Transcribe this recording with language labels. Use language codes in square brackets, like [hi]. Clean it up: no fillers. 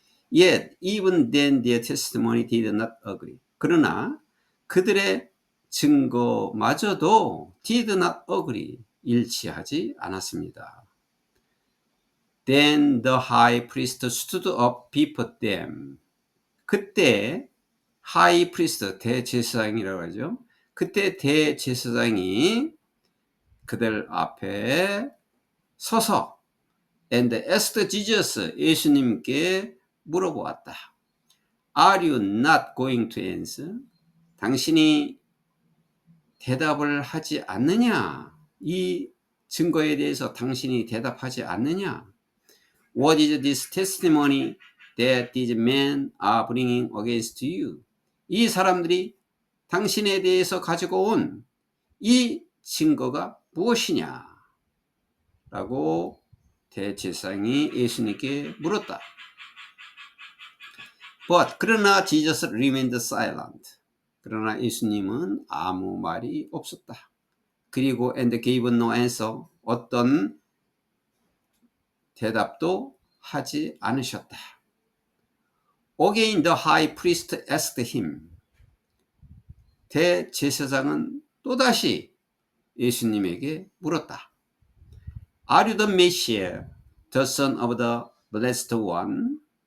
[en] Yet even then their testimony did not agree. [ko] 그러나 그들의 증거마저도 [en] did not agree, [ko] 일치하지 않았습니다. [en] Then the high priest stood up before them. [ko] 그때 [en] high priest, [ko] 대제사장이라고 하죠. 그때 대제사장이 그들 앞에 서서 [en] and asked Jesus, [ko] 예수님께 물어보았다. [en] Are you not going to answer? [ko] 당신이 대답을 하지 않느냐? 이 증거에 대해서 당신이 대답하지 않느냐? [en] What is this testimony that these men are bringing against you? [ko] 이 사람들이 당신에 대해서 가지고 온 이 증거가 무엇이냐? 라고 대제사장이 예수님께 물었다. [en] But [ko] 그러나 [en] Jesus remained silent. [ko] 그러나 예수님은 아무 말이 없었다. 그리고 [en] and gave no answer. [ko] 어떤 대답도 하지 않으셨다. [en] Again the high priest asked him. [ko] 대제사장은 또다시 예수님에게 물었다. [en] Are you the Messiah, the son of the blessed one?